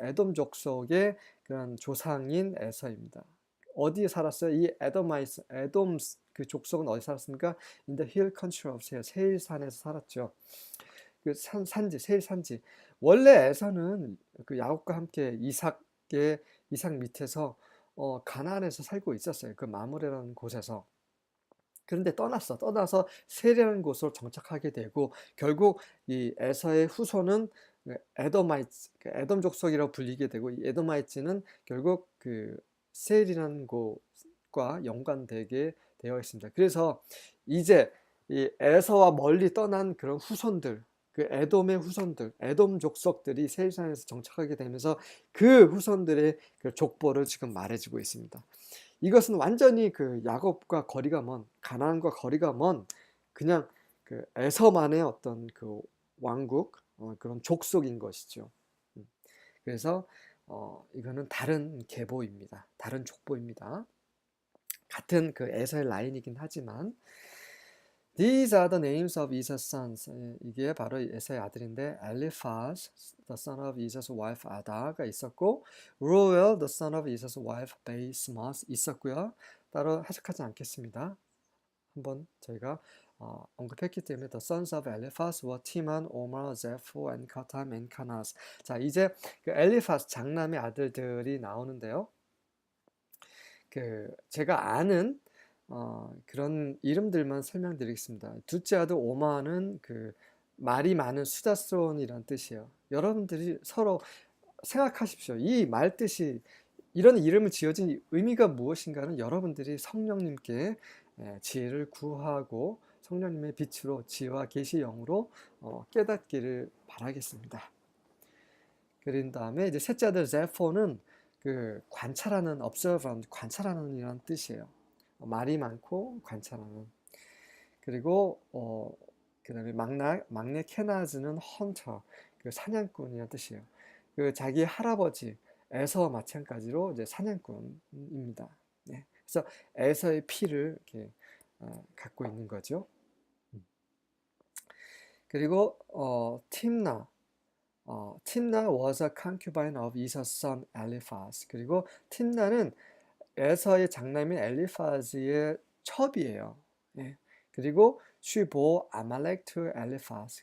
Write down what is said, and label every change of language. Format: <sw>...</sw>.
<ko>에돔 족속의 그런 조상인 에서입니다. 어디에 살았어요? 이 에도마이스, 에돔 그 족속은 어디 살았습니까?</ko> <en>In the hill country of 세일,</en> <ko>세일산에서 살았죠. 그 산지, 세일 산지. 원래 에서는 그 야곱과 함께 이삭 밑에서 가나안에서 살고 있었어요. 그 마므레라는 곳에서. 그런데 떠나서 세리라는 곳으로 정착하게 되고 결국 이 에서의 후손은 에도마이츠, 에돔 족속이라고 불리게 되고 이 에도마이츠는 결국 그 세일이라는 곳과 연관되게 되어 있습니다. 그래서 이제 이 에서와 멀리 떠난 그런 후손들, 그 에돔의 후손들, 에돔 족속들이 세일산에서 정착하게 되면서 그 후손들의 그 족보를 지금 말해주고 있습니다. 이것은 완전히 그 야곱과 거리가 먼, 가나안과 거리가 먼 그냥 그 에서만의 어떤 그 왕국, 그런 족속인 것이죠. 그래서 이거는 다른 계보입니다. 다른 족보입니다. 같은 그 에서의 라인이긴 하지만</ko> <en>These are the names of Esau's sons.</en> <ko>이게 바로 에서의 아들인데</ko> <en>Eliphaz, the son of Esau's wife Ada</en> <ko>가 있었고</ko> <en>Reuel, the son of Esau's wife Basemath</en> <ko>있었고요. 따로 해석하지 않겠습니다. 한번 저희가 언급했기 때문에</ko> <en>The sons of Eliphaz were Teman, Omar, Zepho, and Katam, and Kanas.</en> <ko>자, 이제 그 엘리파스 장남의 아들들이 나오는데요. 그 제가 아는 그런 이름들만 설명드리겠습니다. 둘째 아들 오마는 그 말이 많은 수다스러운이란 뜻이에요. 여러분들이 서로 생각하십시오. 이 말 뜻이 이런 이름을 지어진 의미가 무엇인가는 여러분들이 성령님께 지혜를 구하고 성령님의 빛으로 지혜와 계시의 영으로 깨닫기를 바라겠습니다. 그린 다음에 이제 셋째 아들 제포는 그 관찰하는 observant, 관찰하는 이란 뜻이에요. 말이 많고 관찰하는. 그리고 그다음에 막내 케나즈는 헌터, 그 사냥꾼이란 뜻이에요. 그 자기 할아버지 에서 마찬가지로 이제 사냥꾼입니다. 네. 그래서 에서의 피를 이렇게 갖고 있는 거죠.</ko> <en>그리고 팀나 was a concubine of Esau's son Eliphaz.</en> <ko>그리고 팀나는 에서의 장남인 엘리파즈의 첩이에요. 예.</ko> <en>그리고 she bore Amalek to Eliphaz.</en>